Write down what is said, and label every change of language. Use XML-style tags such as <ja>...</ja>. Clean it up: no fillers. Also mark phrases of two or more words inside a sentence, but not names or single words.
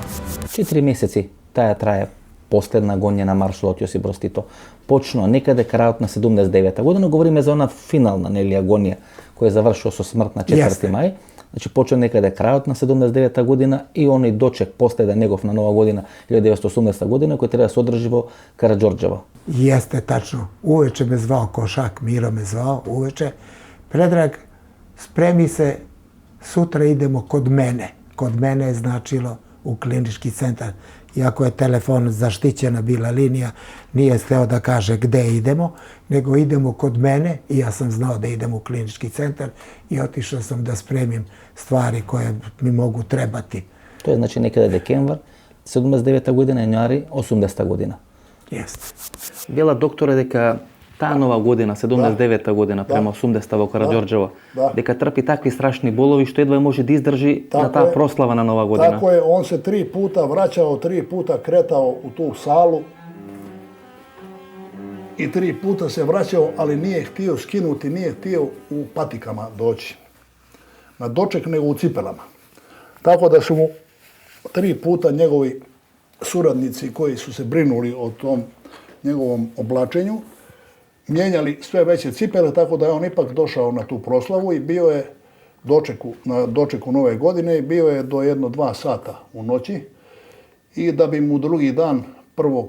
<mk>4 месеци таа трае последна агонија на маршалот Јосип Броз Тито. Почнува некаде крајот на 79 година, говориме за она финална агонија која завршува со смрт на 4 мај. Значи почна некаде крајот на 79 година и оној дочек последен негов на нова година 1980 година кој треба да се одржи во Караџорџево.</mk> <sr>Jeste, tačno. Uveče me zvao Košak, Miro me zvao uveče. Predrag, spremi se, sutra idemo kod mene. Kod mene je značilo u klinički centar. Iako je telefon zaštićena bila linija, nije hteo da kaže gde idemo, nego idemo kod mene i ja sam znao da idem u klinički centar i otišao sam da spremim stvari koje mi mogu trebati.</sr> <mk>Тоа е значи некаде декември 79 година, јануари 80 година.</mk> <sr>Jeste.</sr> <mk>Бела доктора дека таа нова година, 79 година, према 80 во Караџорџево, дека трпи такви страшни болови што едва може да издржи на таа прослава на нова година.</mk> <hr>Tako je, on se 3 puta vraćao, 3 puta kretao u tu salu i 3 puta se vraćao, ali nije htio skinuti, nije htio u patikama doći na doček, nego u cipelama. Tako da su mu 3 puta njegovi suradnici koji su se brinuli o tom njegovom oblačenju, mijenjali sve veće cipele, tako da je on ipak došao na tu proslavu i bio je na dočeku Nove godine i bio je do 1-2 sata u noći i da bi mu drugi dan 1.</hr>